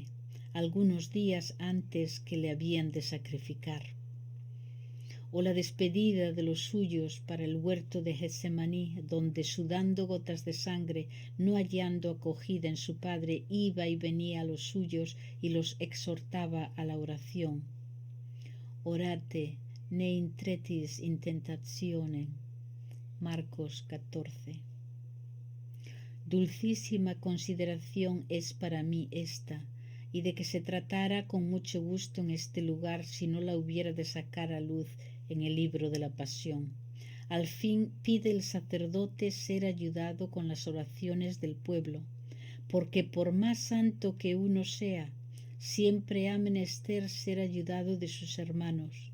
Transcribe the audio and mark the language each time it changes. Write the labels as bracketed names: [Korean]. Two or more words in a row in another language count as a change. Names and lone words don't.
[Spanish] Algunos días antes que le habían de sacrificar. O la despedida de los suyos para el huerto de Getsemaní, donde sudando gotas de sangre, no hallando acogida en su Padre, iba y venía a los suyos y los exhortaba a la oración. [Latin] Orate, ne intretis in tentationem. [Spanish] Marcos 14. Dulcísima consideración es para mí esta, y de que se tratara con mucho gusto en este lugar si no la hubiera de sacar a luz en el libro de la Pasión. Al fin pide el sacerdote ser ayudado con las oraciones del pueblo, porque por más santo que uno sea, siempre ha menester ser ayudado de sus hermanos.